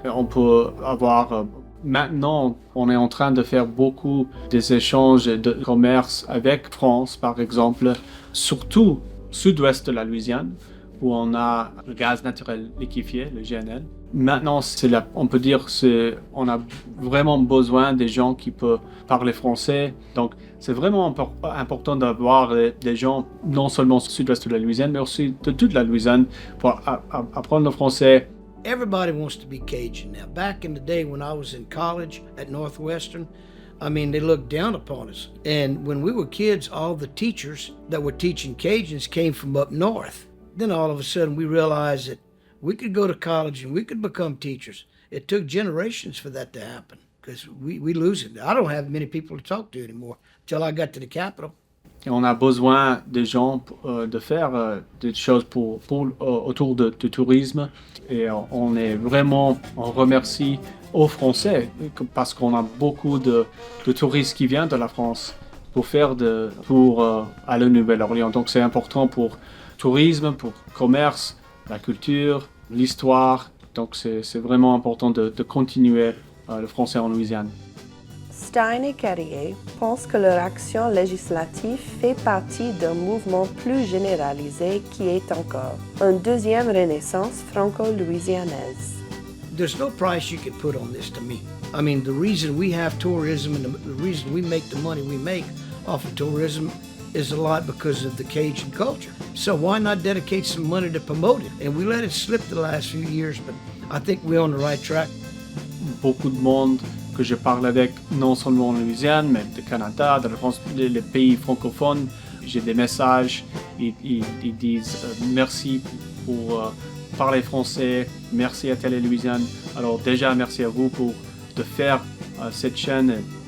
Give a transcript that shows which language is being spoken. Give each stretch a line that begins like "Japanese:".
French: On peut avoir, maintenant, on est en train de faire beaucoup des échanges de commerce avec France, par exemple, surtout sud-ouest de la Louisiane, où on a le gaz naturel liquéfié, le GNL. Maintenant, on peut dire on a vraiment besoin des gens qui peuvent parler français. Donc, c'est vraiment important d'avoir des gens, non seulement du sud-ouest de la Louisiane, mais aussi de toute la Louisiane, pour apprendre le français.
English: Everybody wants to be Cajun now. Back in the day when I was in college at Northwestern, they looked down upon us. And when we were kids, all the teachers that were teaching Cajuns came from up north. Then all of a sudden we realized that we could go to college and we could become teachers. It took generations for that to happen because we lose it. I don't have many people to talk to anymore until I got to the Capitol.
French: Et on a besoin des gens de faire des choses autour du tourisme. Et on remercie aux Français parce qu'on a beaucoup de touristes qui viennent de la France pour faire pour aller à Nouvelle-Orléans. Donc c'est important pour tourisme, pour commerce, la culture, l'histoire. Donc c'est vraiment important de continuer le français en Louisiane. Stine et Carrier pensent que leur action législative fait partie d'un mouvement plus généralisé qui est encore une deuxième renaissance franco-louisianaise.
English: There's no price you can put on this to me. I mean, the reason we have tourism and the reason we make the money we make off of tourism is a lot because of the Cajun culture. So why not dedicate some money to promote it? And we let it slip the last few years, but I think we're on the right track.
French: Beaucoup de monde que je parle avec, non seulement en Louisiane, mais du Canada, de la France, les pays francophones, j'ai des messages, ils disent merci pour parler français, merci à Télé-Louisiane. Alors déjà, merci à vous de faire cette chaîne.